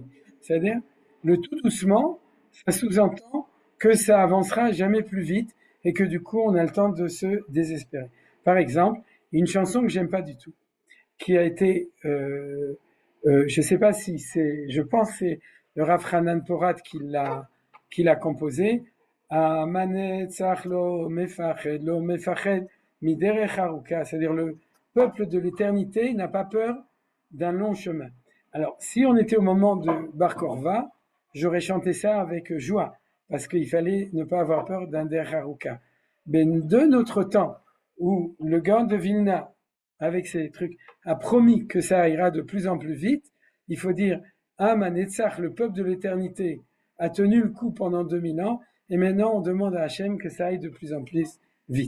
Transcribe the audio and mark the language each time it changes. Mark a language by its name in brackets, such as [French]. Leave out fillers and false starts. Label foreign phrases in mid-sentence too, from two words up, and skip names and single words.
[French] C'est-à-dire, le tout doucement, ça sous-entend que ça avancera jamais plus vite et que du coup, on a le temps de se désespérer. Par exemple, une chanson que j'aime pas du tout, qui a été, je sais pas si c'est, je pense que c'est le Rav Hanan Porat qui l'a composé. [Hebrew] עם הנצח לא מפחד מדרך ארוכה, [French] c'est-à-dire le peuple de l'éternité n'a pas peur d'un long chemin. Alors, si on était au moment de Bar Korva, j'aurais chanté ça avec joie, parce qu'il fallait ne pas avoir peur d'un [Hebrew] דרך ארוכה. [French] Mais de notre temps, où le Gaon de Vilna, avec ses trucs, a promis que ça ira de plus en plus vite, il faut dire, Amanetzach, le peuple de l'éternité, a tenu le coup pendant 2000 ans, et maintenant on demande à Hachem que ça aille de plus en plus vite.